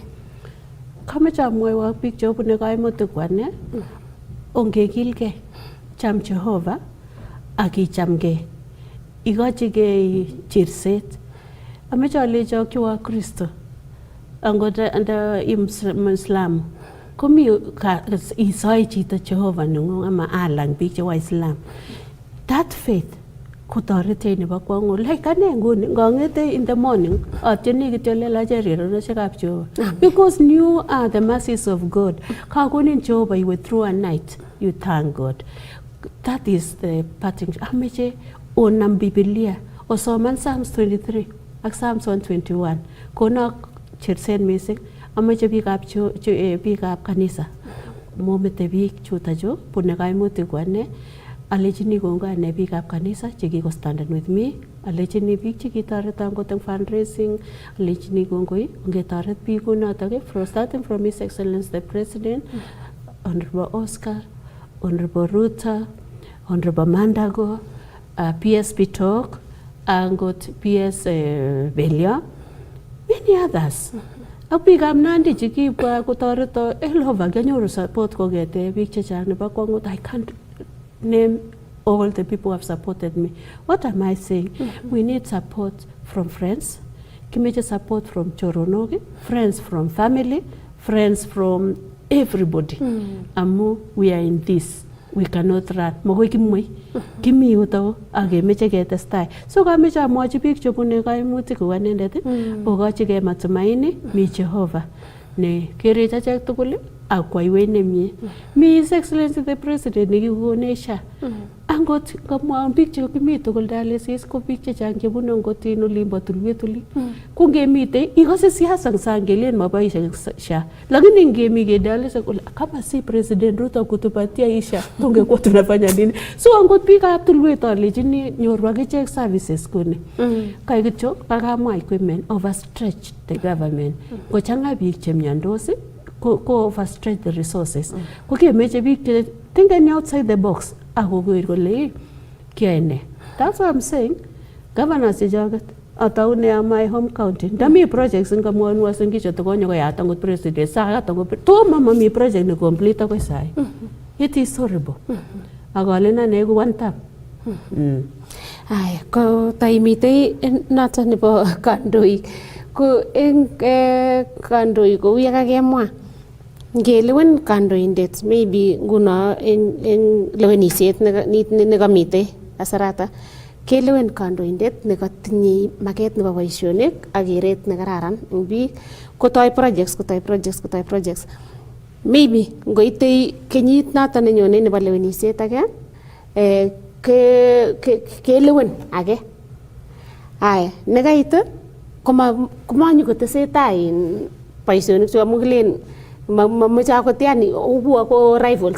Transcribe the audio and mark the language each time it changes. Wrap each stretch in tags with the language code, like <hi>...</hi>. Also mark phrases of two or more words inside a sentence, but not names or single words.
<kln>Kameche amwoiwo biik chebune kaimutik kwane ongekilgei cham Jehova akichamgei ikochigei chirset. Ameche alecho kiwa Kristo angot anda Muislamu komi isoi chito Jehova neng'ung ama alang biik che Waislam.</kln> <en>That faith</en> <kln>kotorete nebo kwang'u like ane nguni ngong'ete</kln> <en>in the morning</en> <kln>atyeni kityo lelache riroroshekab Jehova</kln> <en>because new are the mercies of God.</en> <kln>Kakonin Jehova iwe</kln> <en>through a night you thank God. That is the parting.</en> <kln>Ameche onam Biblia osoman Psalms 23 ak Psalms 121 kono chersen mising. Ameche biikab kanisa momete biik chutachu bune kaimutik kwane alechini kongoi ane biikab kanisa chekikostanden</kln> <en>with me,</en> <kln>alechini biik chekitoreton kot eng fundraising, alechini kongoi ongetoret biik kunotok</kln> <en>starting from His Excellency the President,</en> <kln>Honorable Oscar, Honorable Ruta, Honorable Mandago, PS Bitok, angot PS Belia,</kln> <en>many others.</en> <kln>Ak biikab Nandi chekibwa kotoreto elova kenyoru support kongete biik chechang nebo kwangut.</kln> <en>I can't name all the people who have supported me. What am I saying? We need support from friends, kimeche support from choronok, friends from family, friends from everybody. Amu we are in this. We cannot run.</en> <kln>Makoi kimwei. Kimi yuto akemeche ketestai. So kameche amwochi biik chebune kaimutik kou anendet okochigei matumaini mi Jehova ne kerech achek tugul akwaiwei nemie. Mi His Excellency the President nekikonesha. Angot kamwaun biik chekimi tugul dialysis ko biik chechang chebune ngot in olimbo tulwet oli. Ko ngemite ikose siasa eng sang kelen maboishe SHA.</kln> <sw>Lakini</sw> <kln>ngemi ke</kln> <sw>dialysis kama si President Ruto kutupatia isha tungekuwa tunafanya nini?</sw> <kln>So angot biikab tulwet alechini nyoru akichek services kuni. Kai kityo kakamwa equipment</kln> <en>overstretched the government.</en> <kln>Kochanga biik chemyandos ko</kln> <en>overstretch the resources.</en> <kln>Ko kemeche biik che</kln> <en>thinking outside the box</en> <kln>akoker kole kiyae ne.</kln> <en>That's what I'm saying.</en> <kln>Governors chechoket ataune my home county. Ndami projects ngamwon wasen kicho tokonyo koyat angot president sakat angot tomo mami project ne complete akoi sai.</kln> <en>It is horrible.</en> <kln>Akalena ne</kln> <en>ku one time. Ay,</en> <kln>ko taimite noto nebo kandoik. Ko eng kandoik ko uya kakemwa. Ngelewen kandoindet maybe nguno en lewenisiet nekamite kasarata kelewen kandoindet nekatinye maket nebo boisionik ak keret nekararan eng biik kotoi projects maybe ngoite kenyit noto nenyone nebo lewenisiet age kelewen age aya nekait komanyu kotesetai boisionik chu amu kilen mameche akot yani ubu ako rivals</kln>